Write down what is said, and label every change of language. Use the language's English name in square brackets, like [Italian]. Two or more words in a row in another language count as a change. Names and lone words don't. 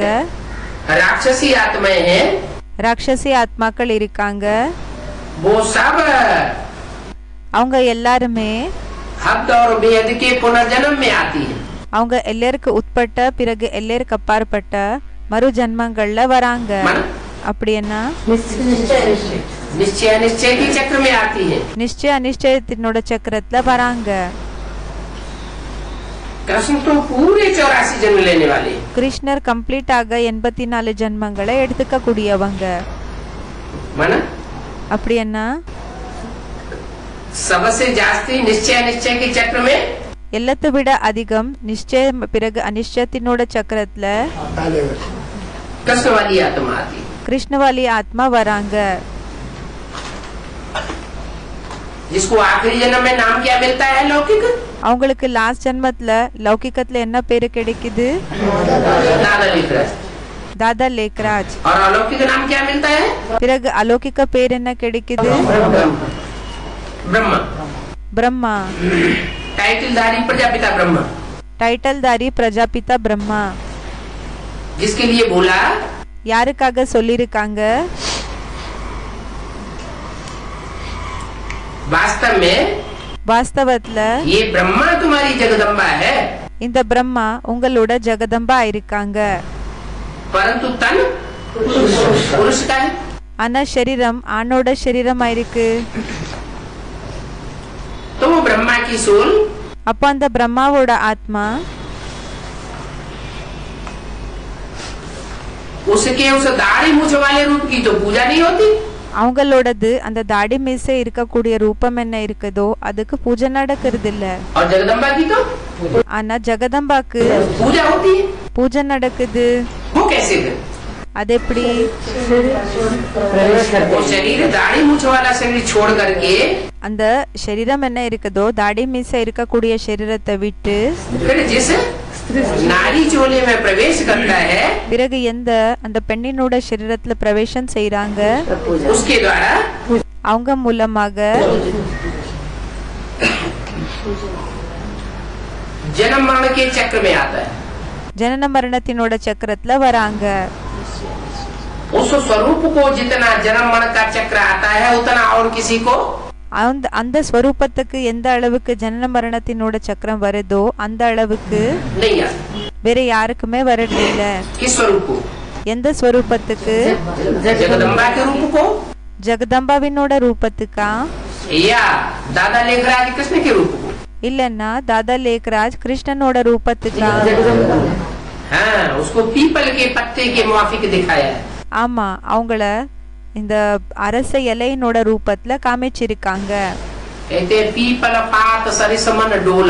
[Hindi] राक्षसी आत्माएं हैं, [Tamil] ராட்சசி ஆத்மாக்கள் இருக்காங்க. [Hindi] वो सब [Tamil] அவங்க எல்லாருமே [Hindi] हद और बेहद के पुनर्जन्म में आती है। [Tamil] அவங்க எல்லோருக்கு உட்பட்ட பிறகு எல்லோருக்கு அப்பாற்பட்ட மறு ஜன்மங்கள்ல வராங்க. அப்படின்னா [Hindi] निश्चय निश्चय के चक्र में आती है। [Tamil] நிச்சய அனிஷ்டயத்தினோட சக்கரத்துல வராங்க. [Hindi] कृष्ण तो पूरे 84 जन्म लेने वाले। [Tamil] கிருஷ்ணர் கம்ப்ளீட்டாக 84 ஜன்மங்களை எடுத்துக்க கூடியவங்க. [Hindi] माना [Tamil] அப்படின்னா [Hindi] सबसे जास्ती निश्चय निश्चय के चक्र में [Tamil] எல்லாத்தை விட அதிகம் நிச்சயம் பிறகு அனிஷ்டத்தினோட சக்கரத்துல [Hindi] कृष्ण वाली आत्मा आती है। [Tamil] கிருஷ்ணவாலி ஆத்மா வராங்க. [Hindi] जिसको आखिरी जन्म में नाम क्या मिलता है? लौकिक। [Tamil] அவங்களுக்கு லாஸ்ட் ஜன்மத்துல லௌகிக்கத்துல என்ன பேரு கிடைக்குது? [Hindi] दादा लेखराज। [Tamil] தாதா லேக்ராஜ். [Hindi] और अलौकिक नाम क्या मिलता है? [Tamil] பிறகு அலௌகிக்க பேர் என்ன கிடைக்குது? [Hindi] ब्रह्मा। [Tamil] பிரம்மா. [Hindi] टाइटलधारी प्रजापिता ब्रह्मा। [Tamil] டைட்டில்தாரி பிரஜாபிதா பிரம்மா. [Hindi] जिसके लिए बोला [Tamil] யாருக்காக சொல்லிருக்காங்க? [Hindi] वास्तव में [Tamil] வாஸ்தவத்துல [Hindi] ये ब्रह्मा तुम्हारी जगदम्बा है। [Tamil] இந்த பிரம்மா உங்களோட ஜெகதம்பா இருக்காங்க. [Hindi] परंतु तन पुरुष का है। [Tamil] ஆனா சரீரம் ஆணோட சரீரமா இருக்கு. [Hindi] तो वो ब्रह्मा की सोल, [Tamil] அப்போ அந்த பிரம்மாவோட ஆத்மா [Hindi] उसके उस दाढ़ी मूछ वाले रूप की तो पूजा नहीं होती। [Tamil] அவங்களோடது அந்த தாடி மீசை இருக்கக்கூடிய ரூபம் என்ன இருக்குதோ அதுக்கு பூஜை நடக்கிறது இல்ல. [Hindi] और जगदम्बा की तो [Tamil] ஆனா ஜெகதம்பாக்கு [Hindi] पूजा होती है। [Tamil] பூஜை நடக்குது. [Hindi] वो कैसे है? [Tamil] அது எப்படி? [Hindi] वो शरीर दाढ़ी मूछ वाला शरीर छोड़ करके [Tamil] அந்த சரீரம் என்ன இருக்குதோ தாடி மீசை இருக்கக்கூடிய சரீரத்தை விட்டு [Hindi] फिर जिस नारी चोले में प्रवेश करता है, [Tamil] பிறகு எந்த அந்த பெண்ணினோட சரீரத்துல பிரவேசம் செய்றாங்க [Hindi] उसके द्वारा [Tamil] அவங்க மூலமாக [Hindi] जन्म मरण के चक्र में आता है। [Tamil] ஜனன மரணத்தினோட சக்கரத்துல வராங்க. [Hindi] उस स्वरूप को जितना जन्म मरण का चक्र आता है उतना और किसी को [Tamil] அந்த ஸ்வரூபத்துக்கு எந்த அளவுக்கு ஜனன மரணத்தினோட சக்கரம் வருதோ அந்த அளவுக்கு [Hindi] नहीं आता। [Tamil] வேற யாருக்குமே வரதில்ல. [Hindi] किस स्वरूप को? [Tamil] எந்த ஸ்வரூபத்துக்கு? [Hindi] जगदम्बा के रूप को [Tamil] ஜெகதம்பாவினோட ரூபத்துக்கா [Hindi] या दादा लेखराज कृष्ण के रूप को? [Tamil] இல்லன்னா தாதா லேக்ராஜ் கிருஷ்ணனோட ரூபத்துக்கா? [Hindi] हाँ, उसको पीपल के पत्ते के मुआफिक दिखाया है। [Tamil] ஆமா, அவங்கள இந்த அரச இலையினோட ரூபத்துல காமிச்சிருக்காங்க. [Hindi] कहते हैं पीपल पात सरिसमन डोला।